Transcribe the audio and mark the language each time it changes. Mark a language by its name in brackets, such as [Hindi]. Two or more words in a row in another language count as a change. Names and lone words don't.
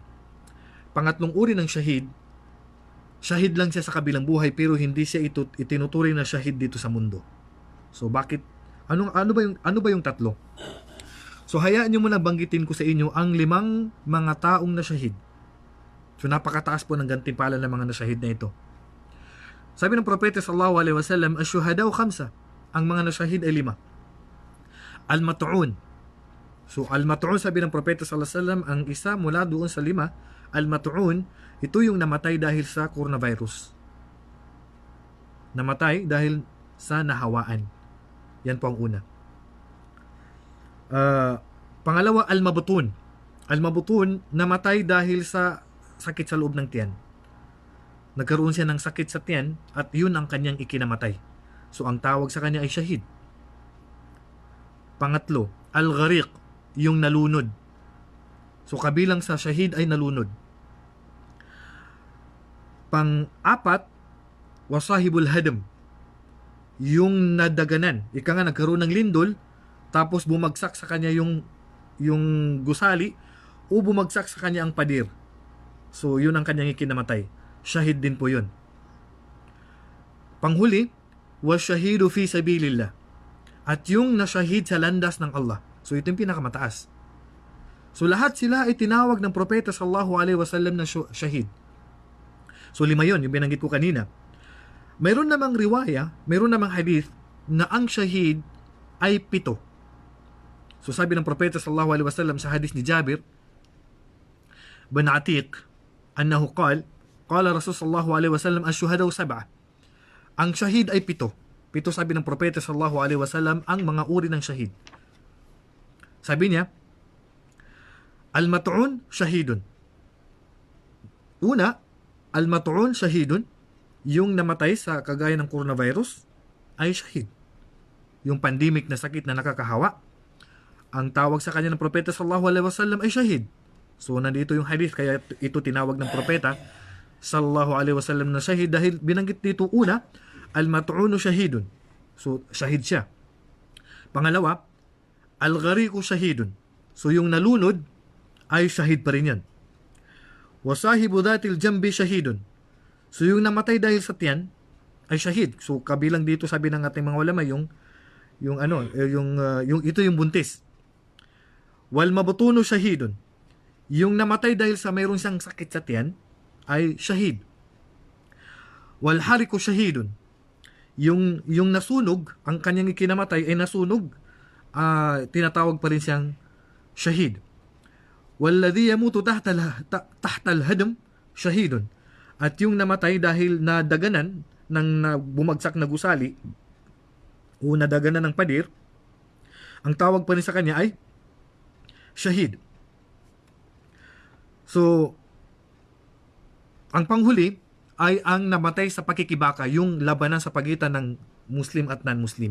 [Filipino] Pangatlong uri ng syahid, syahid lang siya sa kabilang buhay pero hindi siya itinuturing na syahid dito sa mundo. So bakit? Ano ba yung 3? So hayaan niyo muna banggitin ko sa inyo ang 5 mga taong nasyahid. So napakataas po ng gantimpala ng mga nasyahid na ito. Sabi ng propeta [Arabic] صلى الله عليه وسلم، الشهداء 5. [Filipino] Ang mga nasyahid ay 5. Al-mat'un. So al-mat'un, sabi ng propeta [Arabic] صلى الله عليه وسلم, [Filipino] ang isa mula doon sa 5, al-mat'un, ito yung namatay dahil sa coronavirus. Namatay dahil sa nahawaan. Yan po ang una. Pangalawa, al-mabutun. Al-mabutun, namatay dahil sa sakit sa loob ng tiyan. Nagkaroon siya ng sakit sa tiyan at yun ang kanyang ikinamatay. So ang tawag sa kanya ay syahid. Pangatlo, al-ghariq, yung nalunod. So kabilang sa syahid ay nalunod. Pang-apat, [Arabic] وصاحب الهدم, [Filipino] yung nadaganan. Ika nga, nagkaroon ng lindol, tapos bumagsak sa kanya yung gusali, o bumagsak sa kanya ang pader. So yun ang kanyang ikinamatay. Syahid din po yun. Panghuli, [Arabic] والشهيد في سبيل الله, [Filipino] at yung nasyahid sa landas ng Allah. So ito yung pinakamataas. So lahat sila ay tinawag ng propeta [Arabic] صلى الله عليه وسلم [Filipino] na syahid. So 5 yun, yung binanggit ko kanina. Mayroon namang riwaya, mayroon namang hadith na ang syahid ay 7. So sabi ng propeta [Arabic] صلى الله عليه وسلم [Filipino] sa hadith ni Jabir bin Atiq, [Arabic] أنه قال رسول صلى الله عليه وسلم، الشهداء 7. [Filipino] Ang syahid ay 7. 7, sabi ng propeta [Arabic] صلى الله عليه وسلم, [Filipino] ang mga uri ng syahid. Sabi niya, [Arabic] المطعون شهيد. [Filipino] Una, [Arabic] المطعون شهيد, [Filipino] yung namatay sa kagaya ng coronavirus ay syahid. Yung pandemic na sakit na nakakahawa, ang tawag sa kanya ng propeta [Arabic] صلى الله عليه وسلم [Filipino] ay syahid. So nandito yung hadith, kaya ito tinawag ng propeta [Arabic] صلى الله عليه وسلم [Filipino] na syahid dahil binanggit dito una, [Arabic] المطعون شهيد. [Filipino] So syahid siya. [Arabic] Pangalawa, الغريق شهيد. [Filipino] So yung nalunod ay syahid pa rin yan. [Arabic] وصاحب ذات الجنب شهيد. [Filipino] So yung namatay dahil sa tiyan ay syahid. So kabilang dito, sabi ng ating mga ulama, yung ito yung buntis. [Arabic] والمبطون شهيد. [Filipino] Yung namatay dahil sa mayroon siyang sakit sa tiyan ay syahid. [Arabic] والحريق شهيد. [Filipino] Yung nasunog, ang kanyang ikinamatay ay nasunog, tinatawag pa rin siyang syahid. [Arabic] والذي يموت تحت الهدم شهيد. [Filipino] At yung namatay dahil nadaganan ng bumagsak na gusali o nadaganan ng pader, ang tawag pa rin sa kanya ay syahid. So, ang panghuli ay ang namatay sa pakikibaka, yung labanan sa pagitan ng Muslim at non-Muslim.